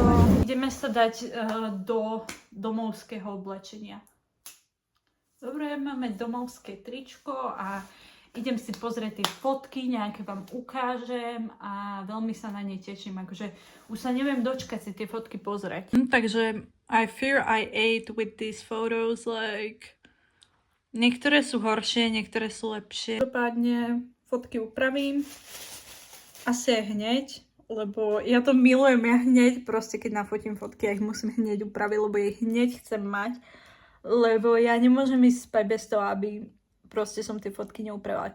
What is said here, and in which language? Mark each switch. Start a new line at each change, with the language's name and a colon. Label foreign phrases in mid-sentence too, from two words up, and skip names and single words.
Slovak: Ideme sa dať do domovského oblečenia. Dobre, máme domovské tričko a idem si pozrieť tie fotky, nejaké vám ukážem a veľmi sa na ne teším, akože už sa neviem dočkať si tie fotky pozrieť.
English: Takže I fear I ate with these photos, like
Slovak: niektoré sú horšie, niektoré sú lepšie. Dopadne fotky upravím asi aj hneď, lebo ja to milujem, ja hneď proste keď nafotím fotky, ja ich musím hneď upraviť, lebo ich hneď chcem mať, lebo ja nemôžem ísť spať bez toho, aby proste som tie fotky neupravila.